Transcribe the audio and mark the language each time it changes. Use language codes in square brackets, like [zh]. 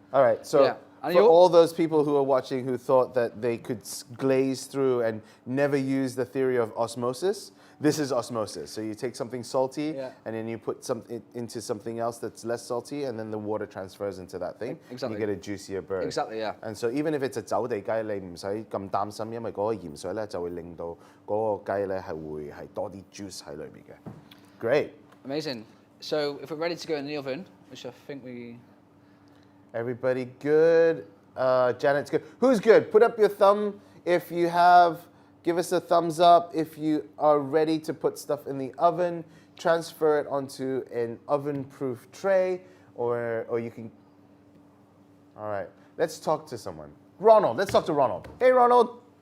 [en] All right, so for all those people who are watching who thought that they could glaze through and never use the theory of osmosis, this is osmosis. So you take something salty and then you put into something else that's less salty, and then the water transfers into that thing. Exactly. You get a juicier bird. Exactly, yeah. And so even if it's a [yue] 走地雞，你唔使咁擔心，因為嗰個鹽水咧就會令到嗰個雞咧係會係多啲 juice 喺裏面嘅。 [en] Great. Amazing. So if we're ready to go in the oven, which I think we... Everybody good? Janet's good. Who's good? Put up your thumb if you have. Give us a thumbs up if you are ready to put stuff in the oven. Transfer it onto an oven-proof tray, or you can. All right. Let's talk to someone. Ronald. Let's talk to Ronald. Hey, Ronald.